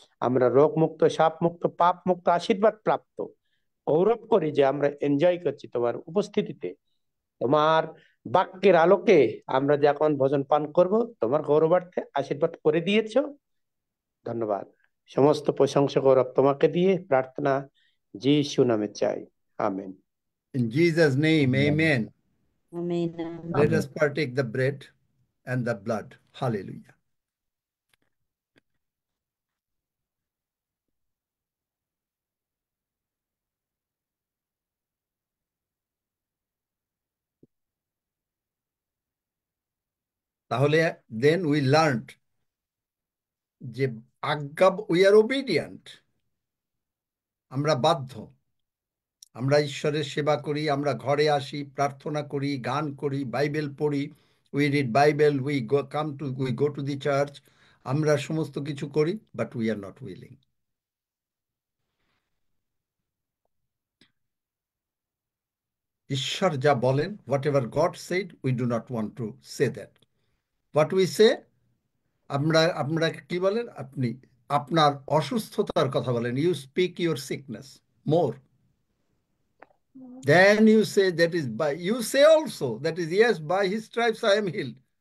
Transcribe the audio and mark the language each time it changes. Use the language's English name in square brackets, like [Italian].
[Bangla] আমরা রোগ মুক্ত, সাপ মুক্ত, পাপ মুক্ত, আশীর্বাদ প্রাপ্ত, গৌরব করি যে আমরা এনজয় করছি তোমার উপস্থিতিতে। তোমার বাক্যের আলোকে আমরা যে এখন ভোজন পান করব, তোমার গৌরবার্থে আশীর্বাদ করে দিয়েছ, ধন্যবাদ। সমস্ত প্রশংসা গৌরব তোমাকে দিয়ে প্রার্থনা যিশু নামে চাই, amen. [English] In Jesus' name, amen. Amen. Let us partake the bread and the blood. Hallelujah. [Bangla] তাহলে [English] then we learned [Bangla] যে আজ্ঞা, [English] we are obedient, [Bangla] আমরা বাধ্য, আমরা ঈশ্বরের সেবা করি, আমরা ঘরে আসি, প্রার্থনা করি, গান করি, বাইবেল পড়ি, [English] we read Bible, we go to the church, [Bangla] আমরা সমস্ত কিছু করি, [English] but we are not willing. [Bangla] ঈশ্বর যা বলেন, [English] whatever God said, we do not want to say that. What we say, [Bangla] আমরা কি বলেন, আপনি আপনার অসুস্থতার কথা বলেন, [English] you speak your sickness more. Then you say that is by, you say also that is yes, by his stripes I am healed.